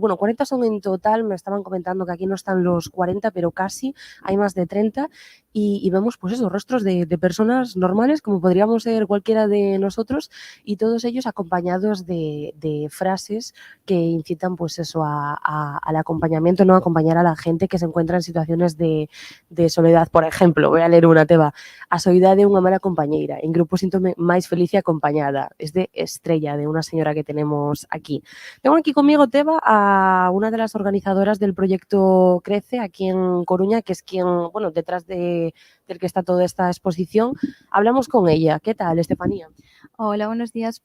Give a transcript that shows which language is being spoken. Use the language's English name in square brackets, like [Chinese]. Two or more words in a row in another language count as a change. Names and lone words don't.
[Spanish] Bueno, 40 son en total, me estaban comentando que aquí no están los 40, pero casi, hay más de 30 y vemos pues esos rostros de personas normales como podríamos ser cualquiera de nosotros y todos ellos acompañados de frases que incitan pues eso al acompañamiento, ¿no? Acompañar a la gente que se encuentra en situaciones de soledad. Por ejemplo, voy a leer una, Teba. [Galician] A soidade unha mala compañeira, en grupo síntome máis feliz e acompañada. [Spanish] Es de Estrella, de una señora que tenemos aquí. Tengo aquí conmigo, Teba, a una de las organizadoras del proyecto Crece, aquí en Coruña, que es quien, bueno, detrás del que está toda esta exposición. Hablamos con ella. ¿Qué tal, Estefanía? Hola, buenos días.